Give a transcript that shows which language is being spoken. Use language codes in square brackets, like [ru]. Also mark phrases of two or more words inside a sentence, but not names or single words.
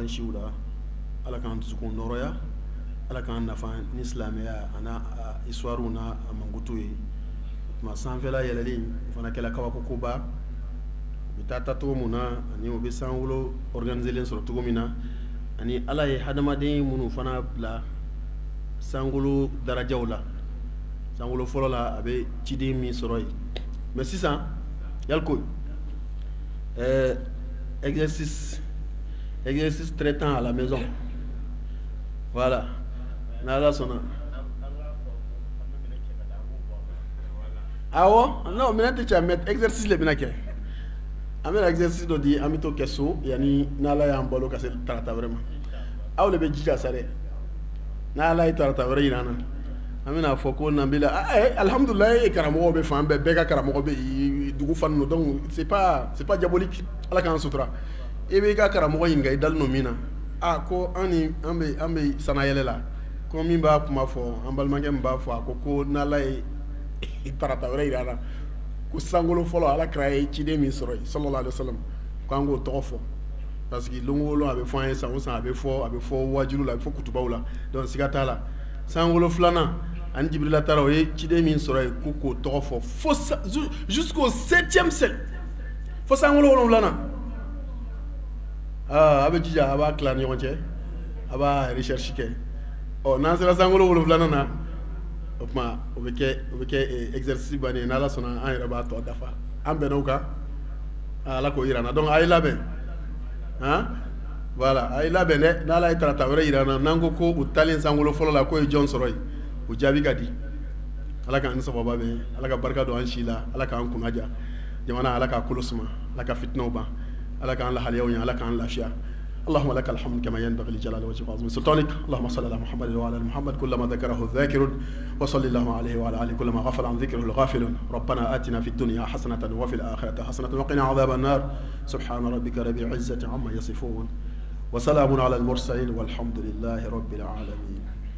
[bm] siw la ala k'an dusukun nɔrɔya ala k'an nafa ni silamɛya a n'a histoire n'a a mankutu ye tuma sanfɛla yɛlɛli o fana kɛla kabako koba u bɛ taa cogo min na ani u bɛ sankolo organiselen sɔrɔ cogo min na ani ala ye hadamaden minnu fana bila sankolo darajaw la sankolo fɔlɔ la a bɛ ciden min sɔrɔ yen mais sisan yalko [fr] exercice traitant à la maison voilà [bm] n'ala sɔnna awɔ non minɛn tɛ cɛ [fr] mais exercice [bm] le bɛna kɛ an bɛna exercice dɔ di an bɛ t'o kɛ so yanni n'ala y'an balo ka se tarata wɛrɛ ma aw le bɛ jija sa dɛ n'ala ye tarata wɛrɛ yira an na an bɛna fɔ ko Nabila alhamdulilayi karamɔgɔw bɛ fan bɛɛ ka karamɔgɔ bɛ dugu fan ninnu [fr] donc c'est pas diabolique [bm] ala k'an sutura i b'i ka karamɔgɔ ɲininka i dalen don min na ko an bɛ sanayɛlɛ la ko min b'a kuma fɔ an balimakɛ min b'a fɔ a ko n'ala ye tarata wɛrɛ yira an na ko sankolo fɔlɔ ala kira ye ciden min sɔrɔ yen [ar] صلى الله عليه وسلم [bm] k'an k'o tɔgɔ fɔ [fr] parce que [bm] don o don a bɛ fɔ an ye san o san a bɛ fɔ wajilu la a bɛ fɔ kutubaw la donc siga t'a la sankolo filanan ani Jibirila taara o ye ciden min sɔrɔ yen k'o tɔgɔ fɔ fo [fr] jusqu'au 7e siècle [bm] fo sankolo 7nan a bɛ jija a b'a tila ni ɲɔgɔn cɛ a b'a recherche kɛ n'an sera sankolo 7nan na o tuma o bɛ kɛ exercice bannen n'ala sɔnna an yɛrɛ b'a tɔ dafa an bɛnna o kan ala k'o yira an na donc a ye labɛn voilà a ye labɛn dɛ n'ala ye tarata wɛrɛ yira an na n'an ko o taalen sankolo fɔlɔ la k'o ye jɔn sɔrɔ yen o jaabi ka di ala k'an ni sababa bɛn ala ka barika don an si la ala k'an kunnaja jamana ala k'a kolo suma ala ka fitinaw ban ala k'an lahaliyaw ɲɛ ala k'an lafiya [ar] اللهم لك الحمد كما ينبغي لجلال وجهك وعظيم سلطانك اللهم صل على محمد وعلى ال محمد كلما ذكره الذاكرون وصل اللهم عليه وعلى اله كلما غفل عن ذكره الغافلون ربنا آتنا في الدنيا حسنة وفي الآخرة حسنة وقنا عذاب النار سبحان ربك رب العزة عما يصفون وسلام على المرسلين والحمد لله رب العالمين